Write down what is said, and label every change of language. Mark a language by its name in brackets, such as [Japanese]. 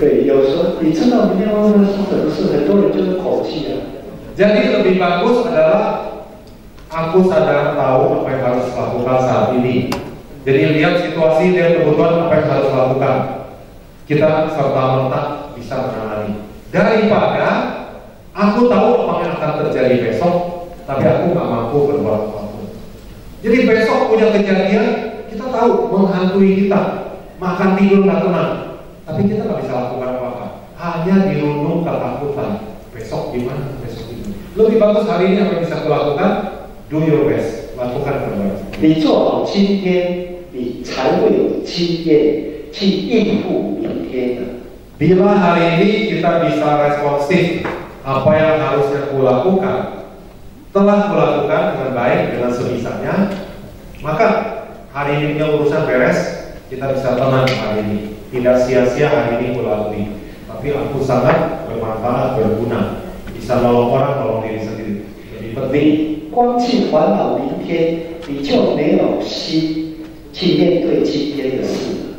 [Chinese] 对，有时候你知道明天会发生什么事，很多人就是口气啊。 [Indonesian] Jadi lebih bagus adalah aku sadar tahu apa yang harus lakukan saat ini. Jadi lihat situasi dan kebutuhan apa yang harus lakukan. Kita serta-merta bisa menangani. Daripada aku tahu apa yang akan terjadi besok, tapi aku nggak mampu berbuat apa-apa. Jadi besok punya kejadian, kita tahu menghantui kita, makan tidur nggak tenang, tapi kita nggak bisa lakukan apa-apa. Hanya dirundung ketakutan. Besok gimana? Besok gimana? Lebih bagus hari ini apa yang bisa kulakukan? [English] Do your best, [Indonesian] lakukan terbaik. [Chinese] 你做好今天，你才会有经验去应付明天的。 [Indonesian] Bila hari ini kita bisa responsif apa yang harusnya kulakukan, telah kulakukan dengan baik, dengan sebisanya, maka hari ini punya urusan beres, kita bisa tenang hari ini. Tidak sia-sia hari ini kulalui, tapi aku sangat bermanfaat, berguna, bisa nolong orang, nolong diri sendiri. Lebih penting. [Chinese] 光去烦恼明天，你就没有心去面对今天的事。